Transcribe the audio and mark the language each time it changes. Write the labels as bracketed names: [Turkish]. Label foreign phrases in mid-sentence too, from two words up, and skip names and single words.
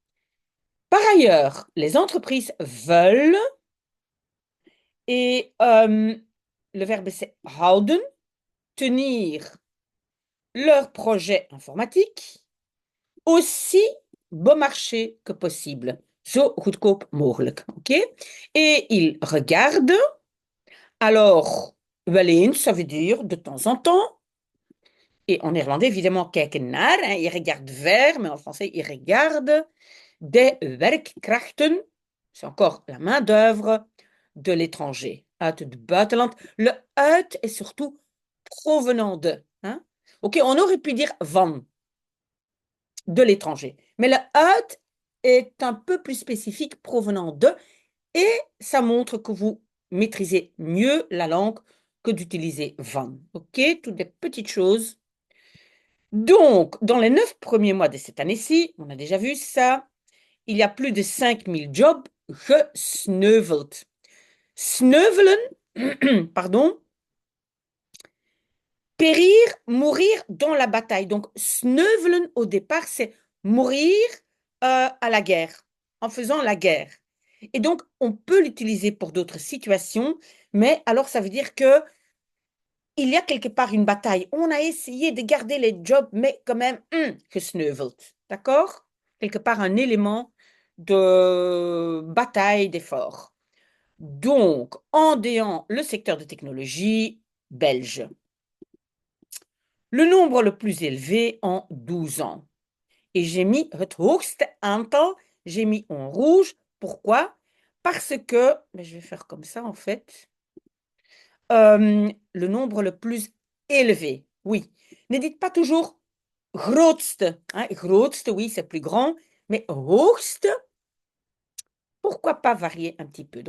[French] Par ailleurs, les entreprises veulent et le verbe c'est houden, tenir leur projet informatique aussi bon marché que possible. [Dutch] Zo goedkoop mogelijk. [French] OK? Et ils regardent. Alors, [Dutch] wel eens, [French] ça veut dire de temps en temps. Et en néerlandais, évidemment, [Dutch] kijken naar. [French] Hein, ils regardent vers, mais en français, ils regardent des werkkrachten. C'est encore la main-d'œuvre de l'étranger. [Dutch] Uit het buitenland. [French] Le uit est surtout provenant de. Hein? OK, on aurait pu dire van, de l'étranger. Mais le uit est un peu plus spécifique, provenant de, et ça montre que vous maîtrisez mieux la langue que d'utiliser van. OK, toutes des petites choses. Donc, dans les 9 premiers mois de cette année-ci, on a déjà vu ça, il y a plus de 5000 jobs gesneuveld. Sneuvelen, pardon, périr, mourir dans la bataille. Donc, sneuvelen, au départ, c'est mourir à la guerre, en faisant la guerre. Et donc, on peut l'utiliser pour d'autres situations, mais alors ça veut dire que il y a quelque part une bataille. On a essayé de garder les jobs, mais quand même, gesneuveld. D'accord? Quelque part un élément de bataille, d'effort. Donc, en déant le secteur de technologie belge. Le nombre le plus élevé en 12 ans. Et j'ai mis [Dutch] het hoogste aantal, [French] j'ai mis en rouge. Pourquoi? Parce que, mais je vais faire comme ça en fait, le nombre le plus élevé. Oui. Ne dites pas toujours grootste. Hein? Grootste, oui, c'est plus grand, mais hoogste, pourquoi pas varier un petit peu?